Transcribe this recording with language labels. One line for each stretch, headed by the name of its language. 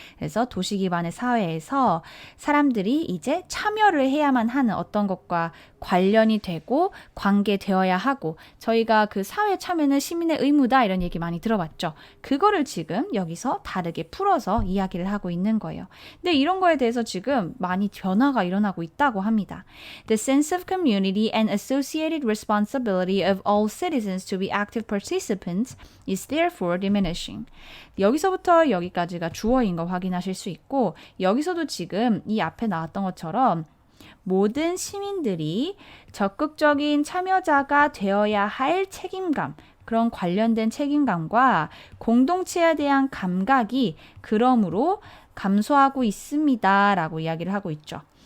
Korean: 그래서 도시 기반의 사회에서 사람들이 이제 참여를 해야만 하는 어떤 것과 관련이 되고 관계되어야 하고 저희가 그 사회 참여는 시민의 의무다 이런 얘기 많이 들어봤죠. 그거를 지금 여기서 다르게 풀어서 이야기를 하고 있는 거예요. 근데 이런 거에 대해서 지금 많이 변화가 일어나고 있다고 합니다.
English: The sense of community and associated responsibility of all citizens to be active participants is therefore diminishing.
Korean: 여기서부터 여기까지가 주어인 거 확인하실 수 있고 여기서도 지금 이 앞에 나왔던 것처럼 모든 시민들이 적극적인 참여자가 되어야 할 책임감, 그런 관련된 책임감과 공동체에 대한 감각이 그러므로 감소하고 있습니다. 라고 이야기를 하고 있죠.